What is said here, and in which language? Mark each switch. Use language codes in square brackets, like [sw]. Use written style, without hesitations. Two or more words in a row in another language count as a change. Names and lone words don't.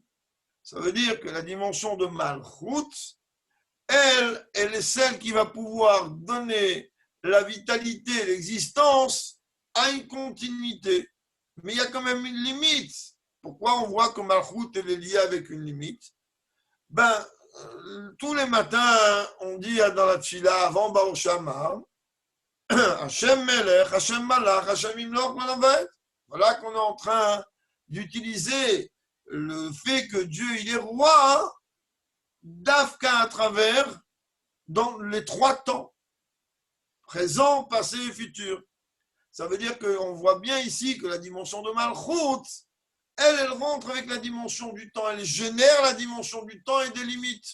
[fr] Ça veut dire que la dimension de Malchut, elle est celle qui va pouvoir donner la vitalité, l'existence à une continuité. Mais il y a quand même une limite. Pourquoi on voit que Malchut elle est liée avec une limite? Tous les matins, on dit dans la Tchila, avant [he] ברוך שאמר, ה' מלך, ה' מלך, ה' ימלוך לעולם ועד. [fr] Voilà qu'on est en train d'utiliser le fait que Dieu il est roi d'Afka à travers dans les trois temps, présent, passé et futur. Ça veut dire qu'on voit bien ici que la dimension de Malchut, elle rentre avec la dimension du temps, elle génère la dimension du temps et des limites.